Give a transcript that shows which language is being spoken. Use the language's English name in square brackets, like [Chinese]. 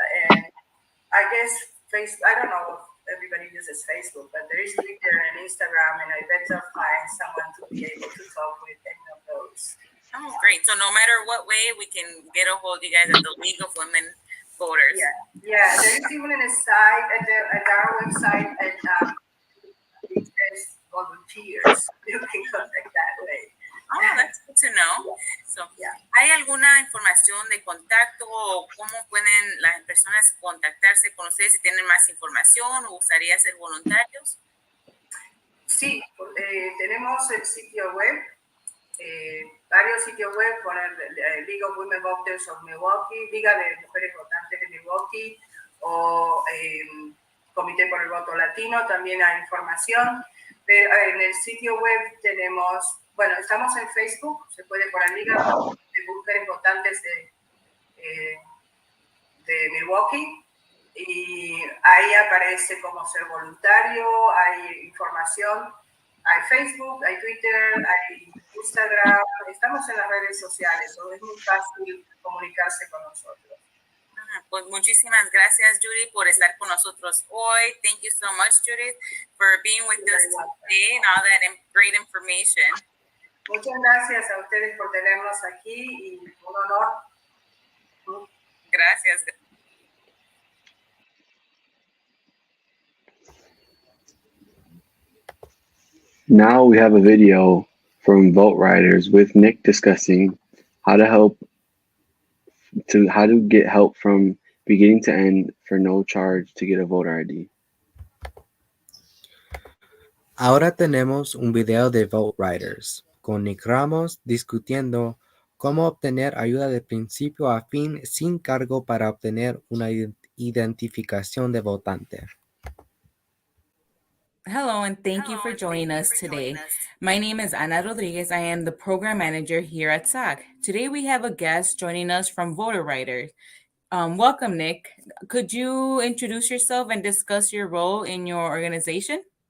[English] And I guess I don't know if everybody uses Facebook, but there is Twitter and Instagram, and I bet I'll find someone to be able to talk with any of those. Oh, great. So no matter what way, we can get a hold of you guys at the League of Women Voters. Yeah. There is even a site at our website, and it says volunteers. You can contact that way. Oh, that's good to know. So, [Spanish] ¿hay alguna información de contacto o cómo pueden las personas contactarse con ustedes si tienen más información o gustaría ser voluntarios? Sí, tenemos el sitio web. Varios sitios web con el League of Women Voters of Milwaukee, Liga de Mujeres Votantes de Milwaukee o Comité por el Voto Latino, también hay información. Pero en el sitio web tenemos, bueno, estamos en Facebook, se puede poner Liga de Mujeres Votantes de Milwaukee y ahí aparece cómo ser voluntario, hay información. Hay Facebook, hay Twitter, hay Instagram, estamos en las redes sociales, [English] so [Spanish] es muy fácil comunicarse con nosotros. Pues muchísimas gracias, Judy, por estar con nosotros hoy. [English] Thank you so much, Judy, for being with us today and all that great information. [Spanish] Muchas gracias a ustedes por tenernos aquí y un honor. Gracias. [English] Now we have a video from Vote Riders with Nick discussing how to get help from beginning to end for no charge to get a voter ID. [Spanish] Ahora tenemos un video de Vote Riders con Nick Ramos discutiendo cómo obtener ayuda de principio a fin sin cargo para obtener una identificación de votante. [English] Hello, and thank you for joining us today. My name is Ana Rodriguez. I am the program manager here at SAC. Today we have a guest joining us from Voter Riders. Welcome, Nick. Could you introduce yourself and discuss your role in your organization?